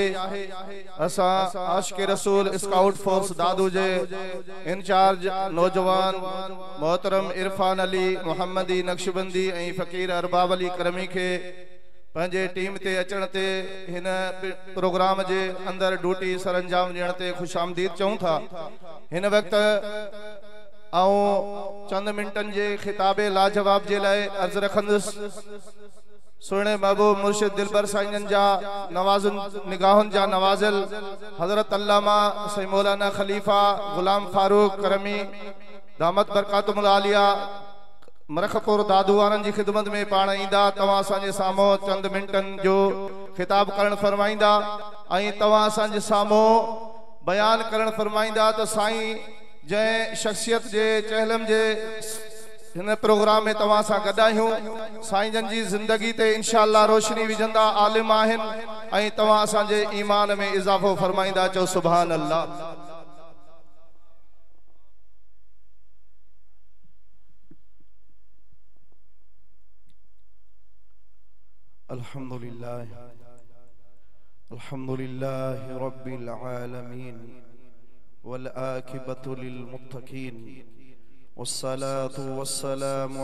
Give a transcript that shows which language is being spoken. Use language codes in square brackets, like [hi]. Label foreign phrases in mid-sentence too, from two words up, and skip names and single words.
[sd] असां आशिक़ रसूल स्काउट फोर्स दादू जे इंचार्ज नौजवान मोहतरम इरफान अली मोहम्मदी नक्शबंदी ऐं फ़कीर अरबाब अली करमी के पंहिंजे टीम ते अचण ते हिन प्रोग्राम जे अंदर ड्यूटी सरंजाम ॾियण ते खुशामदीद चऊं था हिन वक्त चंद मिनटन जे खिताबे लाजवाब जे लाए अर्ज रखंदुस सुने महबूब मुर्शिद दिलबर साईं जा नवाजुन निगाहुन जा नवाजिल हजरत अल्लामा सैयद मौलाना खलीफा गुलाम फारूक करमी दामत बरकातुल आलिया मरखपुर दादू वारनि जी ख़िदमत में पाण ईंदा तव्हां असांजे साम्हूं चंद मिंटनि जो ख़िताब करण फरमाईंदा ऐं तव्हां असांजे साम्हूं बयान करण फरमाईंदा त साईं जंहिं शख्सियत जे चहलम जे हिन प्रोग्राम में तव्हां सां गॾु आहियूं साईं जन जी ज़िंदगी ते इंशाअल्लाह रोशनी विझंदा आलिम आहिनि ऐं तव्हां असांजे ईमान में इज़ाफ़ो फरमाईंदा चओ [ar] سبحان الله. الحمد لله رب العالمين والعاقبة للمتقين والصلاة والسلام